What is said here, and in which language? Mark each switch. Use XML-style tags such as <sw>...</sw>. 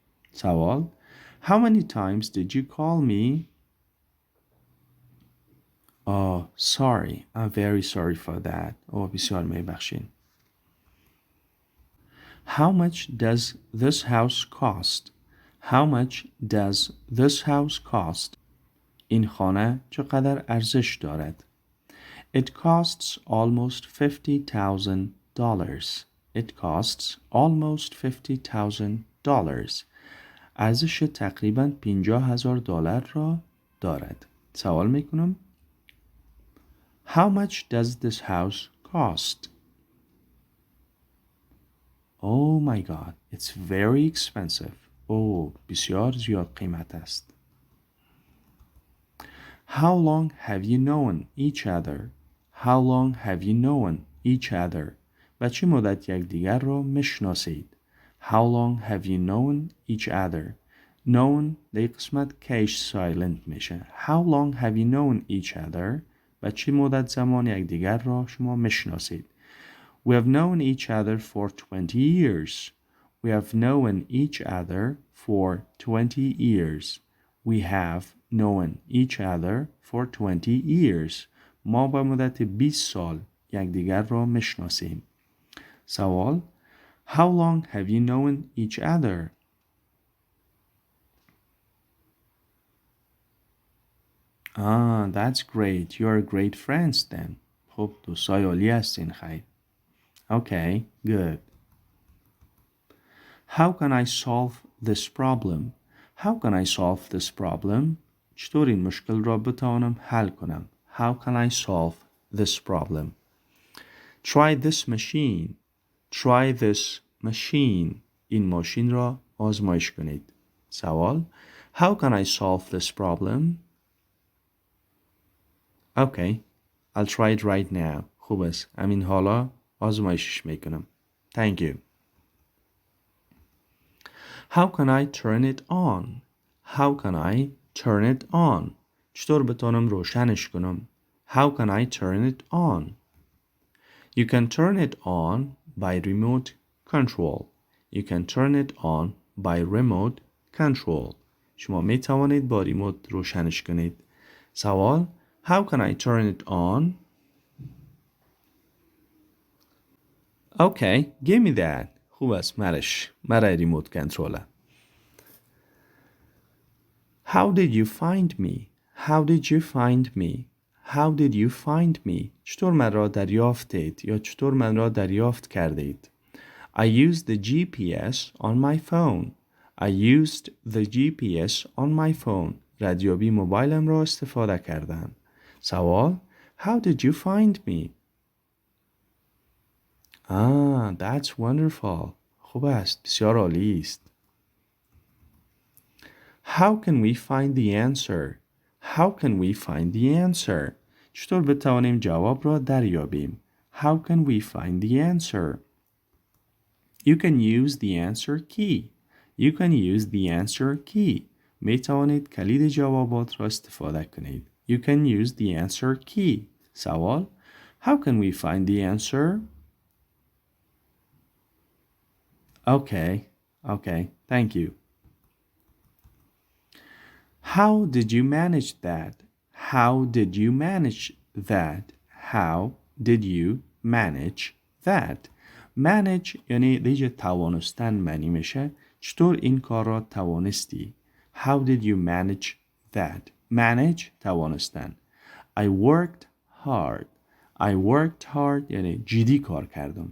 <en>سوال: How many times did you call me? Oh, sorry. I'm very sorry for that.</en> <fa>بسیار میبخشین.</fa> <en>How much does this house cost? How much does this house cost?</en> <fa>این خانه چقدر ارزش دارد؟</fa> <en>It costs almost $50,000. It costs almost $50,000.</en> <fa>ارزش تقریباً $50,000 را دارد. سوال میکنم.</fa> <en>How much does this house cost? Oh my god, it's very expensive.</en> <fa>بسیار زیاد قیمت است.</fa> <en>How long have you known each other? How long have you known each other?</en> <fa>و چه مدت یکدیگر را میشناسید؟</fa> <en>How long have you known each other?</en> <fa>Known در قسمت کش سایلنت میشه.</fa> <en>How long have you known each other?</en> <fa>و چه مدت زمان یکدیگر را شما میشناسید؟</fa> <en>We have known each other for 20 years. We have known each other for 20 years. We have known each other for 20 years.</en> <fa>ما با مدت 20 سال یکدیگر را میشناسیم.</fa> <en>سوال: How long have you known each other? That's great. You are great friends then.</en> <fa>خب دوستای عالی هستین. خیر.</fa> <en>Okay, good. How can I solve this problem? How can I solve this problem?</en> <fa>چطور این مشکل را بتوانم حل کنم؟</fa> <en>How can I solve this problem? Try this machine. Try this machine.</en> <fa>این ماشین را آزمایش کنید.</fa> <en>سوال: How can I solve this problem? Okay, I'll try it right now.</en> <fa>خوب است. همین حالا آزمایشش میکنم.</fa> <en>Thank you. How can I turn it on? How can I turn it on?</en> <fa>چطور بتونم روشنش کنم؟</fa> <en>How can I turn it on? You can turn it on by remote control. You can turn it on by remote control.</en> <fa>شما می توانید با ریموت روشنش کنید.</fa> <en>سوال: How can I turn it on? Okay, give me that.</en> <fa>خوب است. مرای ریموت کنترله.</fa> <en>How did you find me? How did you find me? How did you find me?</en> <fa>چطور من را دریافتید یا چطور من را دریافت کردید؟</fa> <en>I used the GPS on my phone. I used the GPS on my phone.</en> <fa>ردیابی موبایلم را استفاده کردم.</fa> <en>سوال: How did you find me? That's wonderful.</en> <fa>خوب است. بسیار عالی است.</fa> <en>How can we find the answer? How can we find the answer?</en> <fa>چطور بتوانیم جواب را دریابیم؟</fa> <en>How can we find the answer? You can use the answer key. You can use the answer key.</en> <fa>می توانید کلید جوابات را استفاده کنید.</fa> <en>You can use the answer key. سوال: How can we find the answer? Okay, thank you. How did you manage that? How did you manage that? How did you manage that?</en> <fa>manage یعنی دیگه توانستن معنی میشه. چطور این کار را توانستی؟</fa> <en>How did you manage that?</en> <fa>manage توانستن.</fa> <en>I worked hard. I worked hard</en> <fa>یعنی جدی کار کردم.</fa>